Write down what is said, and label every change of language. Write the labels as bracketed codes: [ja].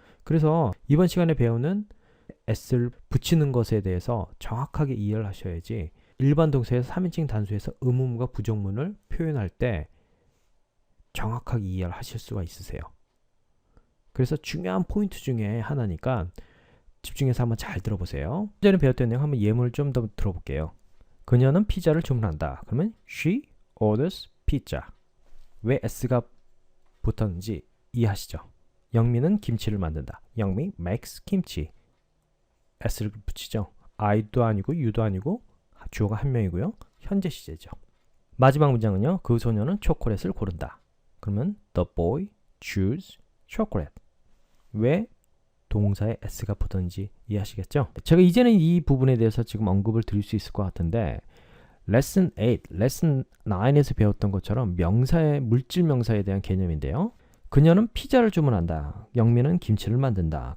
[ko] 그래서 이번 시간에 배우는 s를 붙이는 것에 대해서 정확하게 이해를 하셔야지 일반 동사에서 3인칭 단수에서 의문문과 부정문을 표현할 때 정확하게 이해를 하실 수가 있으세요. 그래서 중요한 포인트 중에 하나니까 집중해서 한번 잘 들어보세요. 전에 배웠던 내용 한번 예문을 좀 더 들어볼게요. 그녀는 피자를 주문한다. 그러면 [en] she orders pizza. [ko] 왜 s가 붙었는지 이해하시죠? 영미는 김치를 만든다. [en] 영미 makes kimchi. [ko] s를 붙이죠. I도 아니고 U도 아니고 주어가 한 명이고요. 현재 시제죠. 마지막 문장은요. 그 소녀는 초콜릿을 고른다. 그러면 [en] the boy choose chocolate. [ko] 왜 동사에 s가 붙었는지 이해하시겠죠? 제가 이제는 이 부분에 대해서 지금 언급을 드릴 수 있을 것 같은데 레슨 8, 레슨 9에서 배웠던 것처럼 명사의 물질 명사에 대한 개념인데요. 그녀는 피자를 주문한다. 영미는 김치를 만든다.